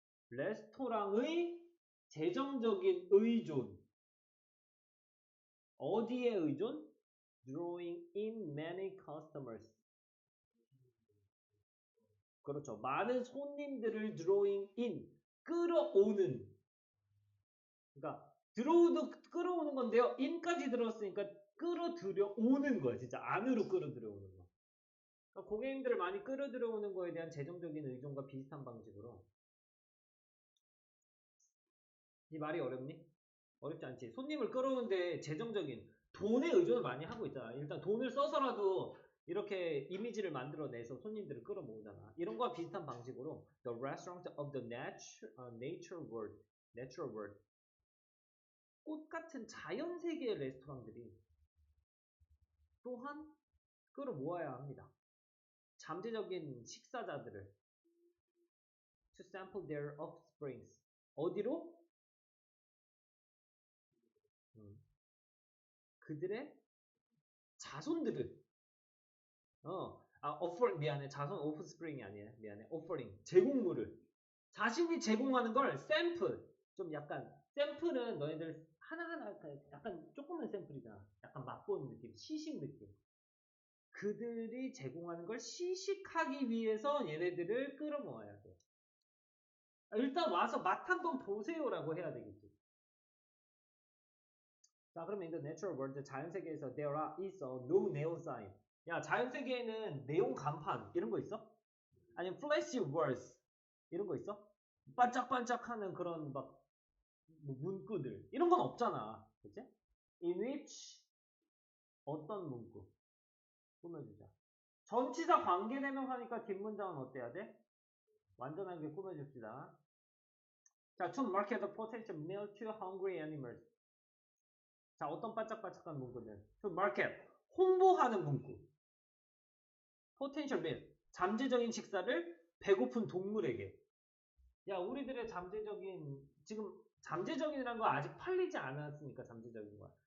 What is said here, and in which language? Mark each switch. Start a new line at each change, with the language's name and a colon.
Korean: 레스토랑의 재정적인 의존. 어디에 의존?
English: Drawing in many customers.
Korean: 그렇죠. 많은 손님들을
English: drawing in.
Korean: 끌어오는. 그러니까 draw도 끌어오는 건데요. in까지 들었으니까 끌어들여오는 거야. 진짜 안으로 끌어들여오는 거. 그러니까 고객님들을 많이 끌어들여오는 거에 대한 재정적인 의존과 비슷한 방식으로. 이 말이 어렵니? 어렵지 않지. 손님을 끌어오는데 재정적인 돈에 의존을 많이 하고 있잖아. 일단 돈을 써서라도 이렇게 이미지를 만들어내서 손님들을 끌어모으잖아. 이런 거와 비슷한 방식으로
English: The restaurant of the nature world, natural world.
Korean: 꽃 같은 자연 세계의 레스토랑들이 또한 끌어모아야 합니다. 잠재적인 식사자들을
English: to sample their offsprings.
Korean: 어디로? 그들의 자손들을 미안해. 자손 오프스프링이 아니에요. 미안해. 오퍼링. 제공물을. 자신이 제공하는 걸 샘플. 좀 약간 샘플은 너희들 하나하나 약간 조그만 샘플이잖아. 약간 맛보는 느낌. 시식 느낌. 그들이 제공하는 걸 시식하기 위해서 얘네들을 끌어모아야 돼. 일단 와서 맛 한번 보세요라고 해야 되겠지.
English: 자, 그러면 in the natural world,
Korean: 자연세계에서
English: there is no neon sign.
Korean: 야, 자연세계에는 네온 간판 이런 거 있어? 아니면
English: flashy words
Korean: 이런 거 있어? 반짝반짝하는 그런 막 문구들 이런 건 없잖아. 그치? in which 어떤 문구 꾸며주자. 전치사 관계대명사니까 뒷문장은 어때야 돼? 완전하게 꾸며줍시다.
English: 자, to market the potential meal to hungry animals.
Korean: 자, 어떤 반짝반짝한 문구는
English: to market
Korean: 홍보하는 문구.
English: potential meal
Korean: 잠재적인 식사를 배고픈 동물에게. 야, 우리들의 지금 잠재적인이라는 거 아직 팔리지 않았으니까 잠재적인 거야.